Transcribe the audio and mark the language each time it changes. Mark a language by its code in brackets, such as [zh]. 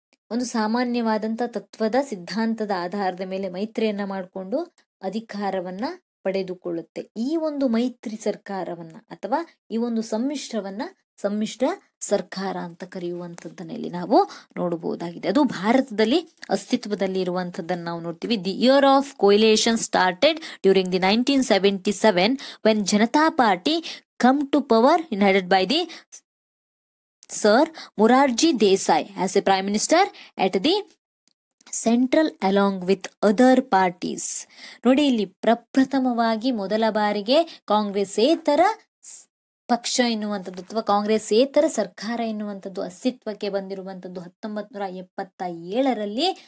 [kn] ಒಂದು ಸಾಮಾನ್ಯವಾದಂತ ತತ್ವದ ಸಿದ್ಧಾಂತದ ಆಧಾರದ ಮೇಲೆ ಮೈತ್ರಿಯನ್ನ ಮಾಡಿಕೊಂಡು ಅಧಿಕಾರವನ್ನ ಪಡೆದುಕೊಳ್ಳುತ್ತೆ. ಈ ಒಂದು ಮೈತ್ರಿ ಸರ್ಕಾರವನ್ನ ಅಥವಾ ಈ ಒಂದು ಸಮ್ಮಿಶ್ರ ಸರ್ಕಾರ ಅಂತ ಕರೆಯುವಂಥದ್ದನ್ನಲ್ಲಿ ನಾವು ನೋಡಬಹುದಾಗಿದೆ. ಅದು ಭಾರತದಲ್ಲಿ ಅಸ್ತಿತ್ವದಲ್ಲಿ ಇರುವಂತದ್ದನ್ನು ನಾವು ನೋಡ್ತೀವಿ. [en] The year of coalition started during the 1977 when Janata party come to power headed by the Sir Morarji Desai as a Prime Minister at the central along with other parties. [kn] ನೋಡಿ, ಇಲ್ಲಿ ಪ್ರಪ್ರಥಮವಾಗಿ ಮೊದಲ ಬಾರಿಗೆ ಕಾಂಗ್ರೆಸ್ಸೇತರ ಪಕ್ಷ ಎನ್ನುವಂಥದ್ದು ಅಥವಾ ಕಾಂಗ್ರೆಸ್ಸೇತರ ಸರ್ಕಾರ ಎನ್ನುವಂಥದ್ದು ಅಸ್ತಿತ್ವಕ್ಕೆ ಬಂದಿರುವಂಥದ್ದು 1977ರಲ್ಲಿ.